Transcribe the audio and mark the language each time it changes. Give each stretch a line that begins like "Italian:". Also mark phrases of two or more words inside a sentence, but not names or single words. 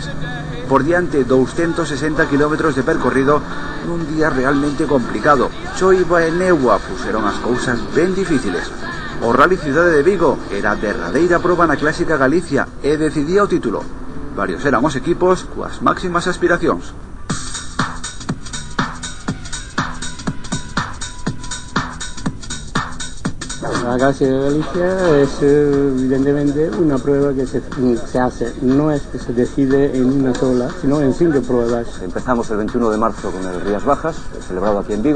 Galician: Por diante 260 km de percorrido nun día realmente complicado. Choiva e néboa puxeron as cousas ben difíciles. O Rally Cidade de Vigo era a derradeira proba na Clásica Galicia e decidía o título. Varios eran os equipos coas máximas aspiracións.
Spanish: La Clásica de Galicia es evidentemente una prueba que se hace, no es que se decide en una sola, sino en 5 pruebas. Empezamos el 21 de marzo con el Rías Bajas, celebrado aquí en Vigo.